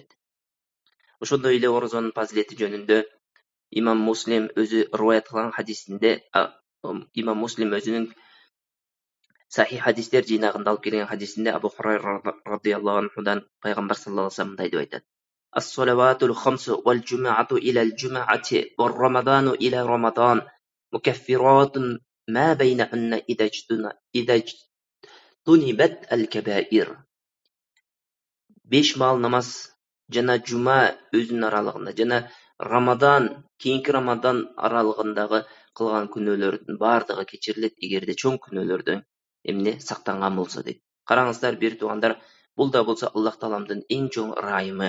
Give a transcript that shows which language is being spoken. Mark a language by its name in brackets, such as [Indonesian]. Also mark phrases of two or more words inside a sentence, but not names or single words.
[Kyrgyz] Ошондой эле орозонун фазилети жөнүндө Имам Муслим өзү риваят кылган хадисинде, Имам Муслим өзүнүн сахих хадистер жыйнагында алып келген хадисинде Абу Хурайра [Arabic] رضي الله عنه [Kyrgyz] пайгамбар [Arabic] صلى الله عليه وسلم [Kyrgyz] мындай деп айтат: [Arabic] "الصلوات الخمس والجمعة إلى الجمعة ورمضان إلى رمضان مكفرات ما بينهن إذا اجتنبت الكبائر." [Kyrgyz] 5 мал намаз жана жума өзүнүн аралыгында жана Рамадан, кийинки Рамадан аралыгындагы кылган күнөөлөрдүн бардыгы кечирилет, эгерде чоң күнөөлөрдөн эмне сактанган болсо дейт. Караңыздар бир туугандар, бул да болсо Аллах Тааламдын эң чоң ырайымы.